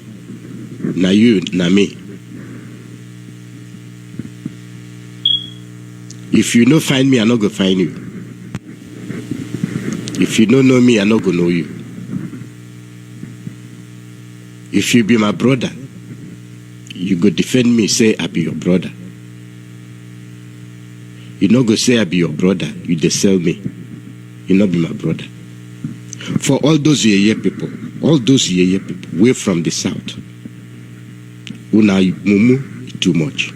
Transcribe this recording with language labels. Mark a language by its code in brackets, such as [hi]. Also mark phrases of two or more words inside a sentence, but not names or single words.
[pcm] Now you, now me. If you no find me, I not go find you. If you don't know me, I not go know you. If you be my brother, you go defend me, say I be your brother. You not go say I be your brother, you dey sell me. You not be my brother. For all those yeye people, way from the south, Una mumu too much.